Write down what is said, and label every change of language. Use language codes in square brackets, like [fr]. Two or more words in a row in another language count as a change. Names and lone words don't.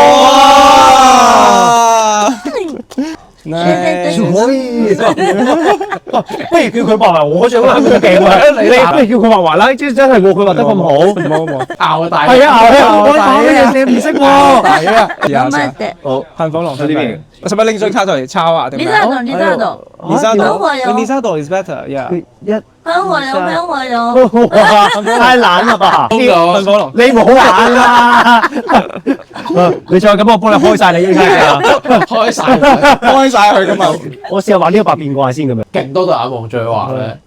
[yue] 可以，不如叫佢畫埋我張啦，咁勁喎！你不如叫佢畫埋啦，真係喎，佢畫得咁好。冇，拗大係啊，我講嘅嘢你唔識喎。係啊！ [ja] 頑張って。 [yue] 好，噴火龍喺呢邊。我使唔使拎張卡出嚟抄啊？定 [ja] リ [yue] 咩？ [ja] ザードン、リザードン。リザード [yue] 噴火龍 [en] リザード is better，yeah。 [yue] 噴火龍，噴火龍。太懶啦吧？噴火龍，你唔好懶啦！你再咁，我幫你開晒你依家㗎。開晒，開晒佢㗎嘛。我試下畫呢個百變怪先咁樣。